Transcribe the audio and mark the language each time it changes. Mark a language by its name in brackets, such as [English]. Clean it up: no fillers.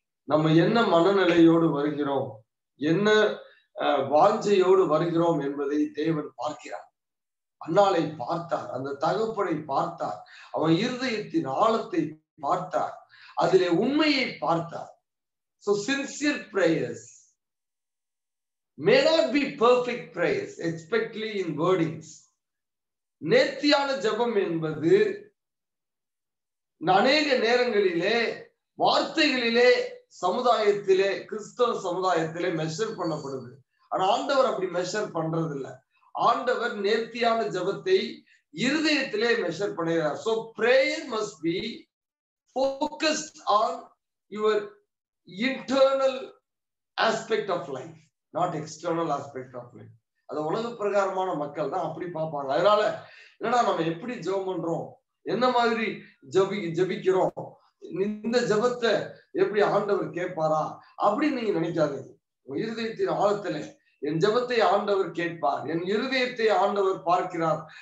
[Tamil] நம்ம என்ன மனநிலையோடு வருகிறோம், என்ன வாஞ்சையோடு வருகிறோம் என்பதை தேவன் பார்க்கிறார். அன்னாளை பார்த்தார், அந்த தகப்பனை பார்த்தார், அவன் இருதயத்தின் ஆழத்தை பார்த்தார், அதிலே உண்மையை பார்த்தார். [English] So sincere prayers may not be perfect prayers, especially in wordings. [Tamil] நேர்த்தியான ஜெபம் என்பது அநேக நேரங்களிலே வார்த்தைகளிலே சமுதாயத்திலே கிறிஸ்தவ சமுதாயத்திலே மெஷர் பண்ணப்படுது. ஆனா ஆண்டவர் அப்படி மெஷர் பண்றது இல்லை. ஆண்டவர் நேர்த்தியான ஜெபத்தை இருதயத்திலே மெஷர் பண்ணுகிறார். [English] So prayer must be focused on your internal aspect of life, not external aspect of life. [Tamil] அது உலக பிரகாரமான மக்கள் தான் அப்படி பார்ப்பாங்க. அதனால என்னடா நம்ம எப்படி ஜெபம் பண்றோம், என்ன மாதிரி ஜெபிக்கிறோம், இந்த ஜெபத்தை எப்படி ஆண்டவர் கேட்பாரா அப்படின்னு நீங்க நினைக்காதீங்க. இருதயத்தின் ஆழத்துல என் ஜெபத்தை ஆண்டவர் கேட்பார், என் இருதயத்தை ஆண்டவர் பார்க்கிறார்.